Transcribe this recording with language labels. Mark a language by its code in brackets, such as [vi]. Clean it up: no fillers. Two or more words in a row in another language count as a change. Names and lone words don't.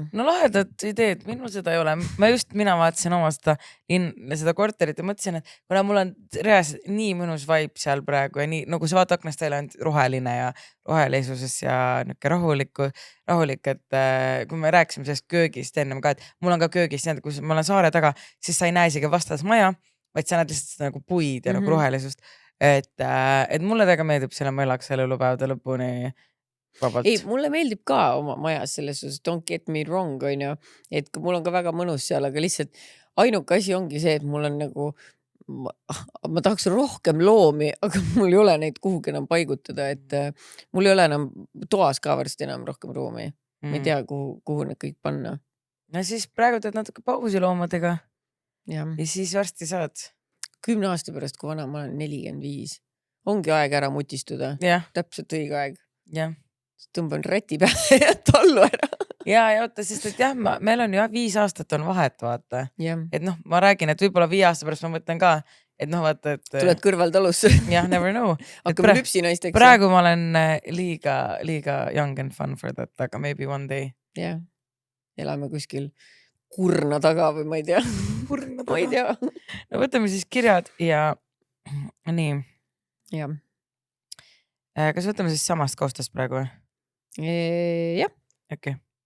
[et] No lahedad ideed, minul seda ei ole. Mina vaatasin oma seda korterit ja mõtlesin, et kuna mul on reaalselt nii mõnus vibe seal praegu ja nii, nagu sa vaata aknast välja on roheline ja rohelisuses ja niuke rahulik, et kui me rääkisime sellest köögist ennem ka, et mul on ka köögist, kui ma olen saare taga, siis sa ei näe isegi vastas maja, vaid sa näed lihtsalt nagu puid ja nagu rohelisust. Et mulle väga meeldib selle ma elaks selle elupäevade lõpuni vabalt. Ei, mulle meeldib ka oma majas selles suhtes, [en] don't get me wrong, [et] on ju, et mul on ka väga mõnus seal, aga lihtsalt ainuke asi ongi see, et mul on nagu, ma tahaks rohkem loomi, aga mul ei ole neid kuhugi enam paigutada, et mul ei ole enam toas ka varsti enam rohkem ruumi. Ma ei tea, kuhu need kõik panna. No siis praegu teed natuke pausi loomadega ja siis varsti saad 10 aasta pärast, kui vana ma olen 45. Ongi aeg ära mutistuda. Täpselt õige aeg. Jah. Tõmban räti peale ja tallu ära. Ja oota, sest et jah, meil on ju 5 aastat on vahet, vaata. Ja. Et noh, ma räägin, et võib-olla 5 aasta pärast ma mõtlen ka, et noh, vaata, et tuled kõrvaltalusse. Jah, [en] never know. [et] Hakkame lüpsinaisteks. Praegu ma olen liiga [en] young and fun for that, [et] aga [en] maybe one day. [et] Jah. Elame kuskil kurna taga või ma ei tea. Ma ei tea. No võtame siis kirjad ja nii. Jah. Kas võtame siis samast koostast praegu? Jah. Okei.